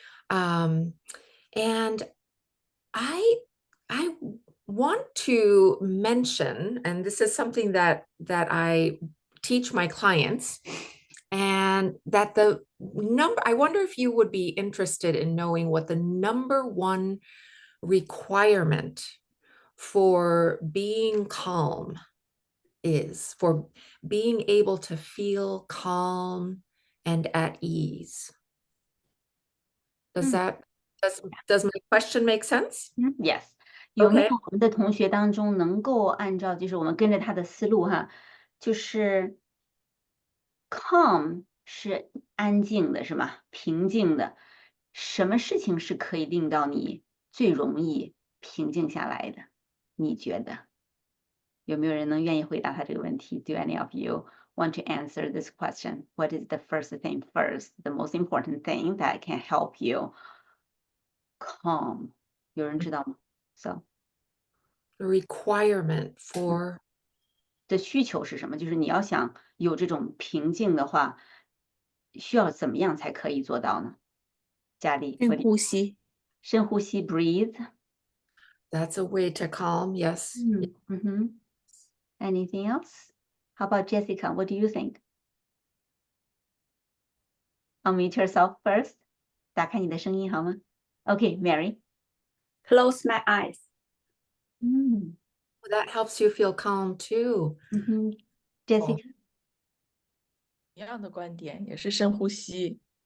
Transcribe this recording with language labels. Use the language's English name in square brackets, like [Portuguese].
[English] Um, and I I want to mention, and this is something that I teach my clients, and that the number, I wonder if you would be interested in knowing what the number one requirement for being calm is, for being able to feel calm and at ease. Does Mm. that does my question make sense? [Chinese] Yes，有没有 [English] Okay. [Chinese] 我们的同学当中能够按照就是我们跟着他的思路哈，就是 calm 是安静的，是吗？平静的，什么事情是可以令到你最容易平静下来的？你觉得有没有人能愿意回答他这个问题？ [English] Do any of you want to answer this question? What is the first thing first? The most important thing that can help you calm？ [Chinese] 有人知道吗？So。 [English] The requirement for [Chinese] 的需求是什么？就是你要想有这种平静的话，需要怎么样才可以做到呢？佳丽，深呼吸。深呼吸，breathe。 [English] that's a way to calm. Yes. Anything else? How about Jessica? What do you think? Unmute yourself first. [Chinese] 打开你的声音好吗？Okay, Mary. [English] Close my eyes. That helps you feel calm too. Jessica. [Chinese] 一样的观点，也是深呼吸。